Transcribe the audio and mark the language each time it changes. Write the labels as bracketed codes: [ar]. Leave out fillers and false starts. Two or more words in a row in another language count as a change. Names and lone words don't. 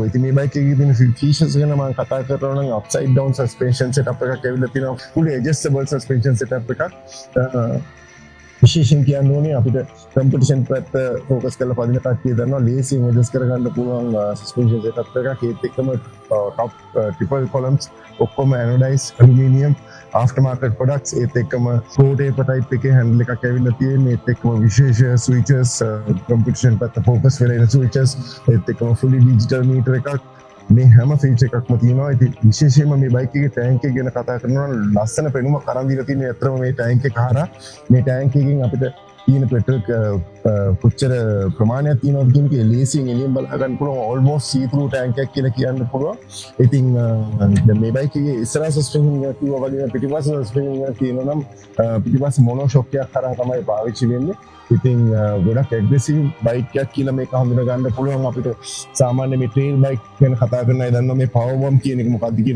[si] ඉතින් මේ බයික් එකේ තියෙන ෆීචර්ස් ගැන මම කතා කරනවා නම් [en] upside down suspension setup [si] එකක් ඇවිල්ලා තියෙනවා. [en] fully adjustable suspension setup [si] එකක්. විශේෂයෙන් කියන්න ඕනේ අපිට කම්පිටිෂන් පැත්ත ફોකස් කරලා පදින කට්ටිය දන්නවා ලේසියෙන් ඇඩ්ජස්ට් කරගන්න පුළුවන් [en] suspension setup [si] එකක්. ඒත් එක්කම [en] top triple columns [si] ඔක්කොම [en] anodised aluminium after market products. [si] ඒත් එක්කම [en] pro taper type [si] එකේ handle එකක් ඇවිල්ලා තියෙන්නේ. ඒත් එක්කම විශේෂ switches competition පැත්ත focus වෙලා ඉන switches. ඒත් එක්කම [en] fully digital meter [si] එකක්. මේ හැම ෆීචර් එකක්ම තියෙනවා. ඉතින් විශේෂයෙන්ම මේ බයික් එකේ ටැංක් එක ගැන කතා කරනවා නම් ලස්සන පෙනුමක් අරන් දීලා තියෙනවා. ඇත්තටම මේ ටැංක් එක හරහා මේ ටැංක් එකකින් අපිට තියෙන පෙට්‍රල් කොච්චර ප්‍රමාණයක් තියෙනවද කියන එක ලේසියෙන් එළියෙන් බලා ගන්න පුළුවන්. [en] almost see through [si] ටැංක් එකක් කියලා කියන්න පුළුවන්. ඉතින් දැන් මේ බයික් එකේ ඉස්සරහ සස්පෙන්ෂන් එක කිව්වා වගේ පිටිපස්ස සස්පෙන්ෂන් එක තියෙනවා නම් පිටිපස්ස [en] mono shock [si] එකක් කරා තමයි පාවිච්චි වෙන්නේ. ඉතින් ගොඩක් [en] aggressive bike [si] එකක් කියලා මේක හඳුනා ගන්න පුළුවන්. අපිට සාමාන්‍ය මේ [en] trail bike [si] ගැන කතා කරන අය දන්නවා මේ [en] power bump [si] කියන එක මොකක්ද කියන එක.